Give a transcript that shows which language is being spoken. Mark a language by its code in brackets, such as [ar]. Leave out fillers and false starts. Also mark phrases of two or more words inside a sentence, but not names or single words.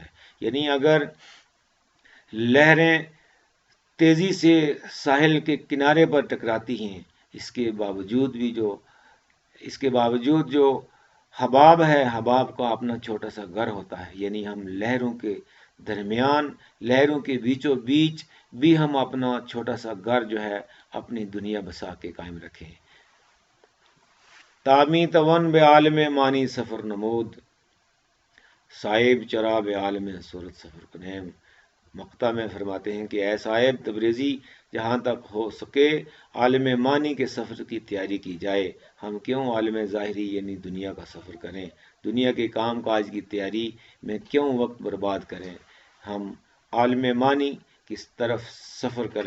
[ur] یعنی اگر لہریں تیزی سے ساحل کے کنارے پر ٹکراتی ہیں، اس کے باوجود جو حباب ہے، حباب کا اپنا چھوٹا سا گھر ہوتا ہے. یعنی ہم لہروں کے درمیان، لہروں کے بیچوں بیچ بھی ہم اپنا چھوٹا سا گھر جو ہے، اپنی دنیا بسا کے قائم رکھیں. [fa] تامی توان بے عالم مانی سفر نمود، صاحب چرا بے عالم صورت سفر کنیم. [ur] مقطع میں فرماتے ہیں کہ اے صاحب تبریزی، جہاں تک ہو سکے عالم مانی کے سفر کی تیاری کی جائے. ہم کیوں عالم ظاہری یعنی دنیا کا سفر کریں، دنیا کے کام کاج کی تیاری میں کیوں وقت برباد کریں. ہم عالم مانی کی طرف سفر کریں.